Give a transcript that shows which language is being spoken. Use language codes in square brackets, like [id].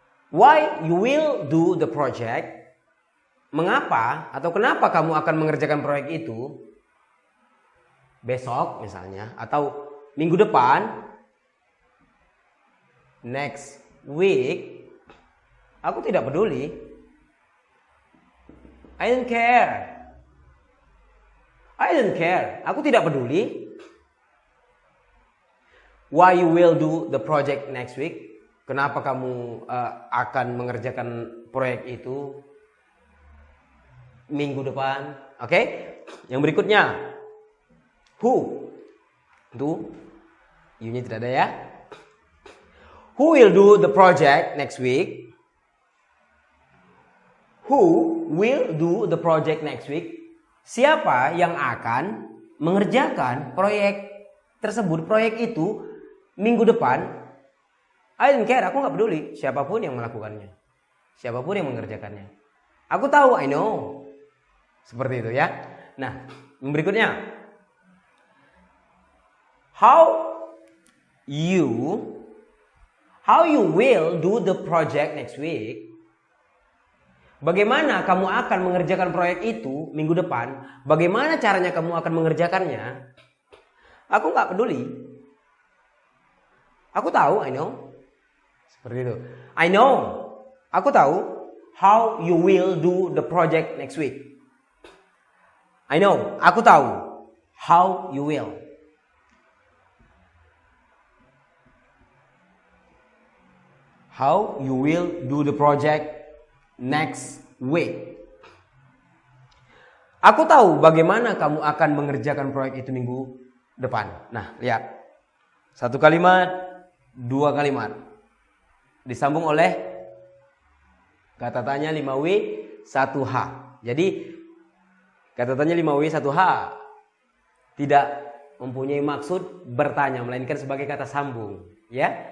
[en] Why you will do the project? [id] Mengapa atau kenapa kamu akan mengerjakan proyek itu besok misalnya atau minggu depan, [en] next week? [id] Aku tidak peduli. [en] I don't care. I don't care. [id] Aku tidak peduli. [en] Why you will do the project next week? [id] Kenapa kamu akan mengerjakan proyek itu minggu depan? Oke? Yang berikutnya. Who? Itu you-nya tidak ada ya. [en] Who will do the project next week? Who will do the project next week? [id] Siapa yang akan mengerjakan proyek tersebut, proyek itu minggu depan? [en] I don't care, [id] aku gak peduli siapapun yang melakukannya. Siapapun yang mengerjakannya. Aku tahu, [en] I know. [id] Seperti itu ya. Nah, yang berikutnya. [en] How you will do the project next week. [id] Bagaimana kamu akan mengerjakan proyek itu minggu depan? Bagaimana caranya kamu akan mengerjakannya? Aku gak peduli. Aku tahu, [en] I know. [id] Seperti itu. I know. Aku tahu [en] how you will do the project next week. I know. [id] Aku tahu [en] how you will. How you will do the project next week. [id] Aku tahu bagaimana kamu akan mengerjakan proyek itu minggu depan. Nah, lihat. Satu kalimat, dua kalimat. Disambung oleh Kata tanya 5W 1H. Jadi kata tanya 5W 1H tidak mempunyai maksud bertanya, melainkan sebagai kata sambung, ya.